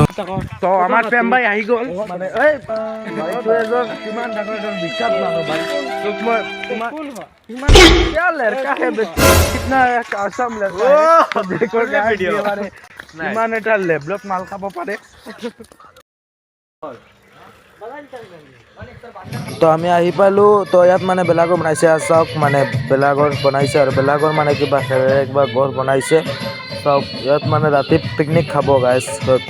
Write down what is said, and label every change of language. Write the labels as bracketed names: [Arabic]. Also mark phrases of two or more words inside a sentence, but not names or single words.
[Assamese] তো আমাৰ প্ৰেম ভাই আহি গ'ল। মানে কিমান ডাঙৰ এজন বিখ্যাত মানুহ ভাই। তোক মই ইমান [Hindi] क्या लड़का है कितना आसाम लड़का है। [Assamese] देखो ইমান এটা লেভেলত মাল খাব পাৰে। তো আমি আহি পালোঁ। তো ইয়াত মানে বেলাঘৰ বনাইছে, চাওক মানে বেলাঘৰ বনাইছে আৰু বেলাঘৰ মানে কিবা খেৰেৰে কিবা ঘৰ বনাইছে। চাওক ইয়াত মানে ৰাতি পিকনিক খাব গাইজ সিহঁতে।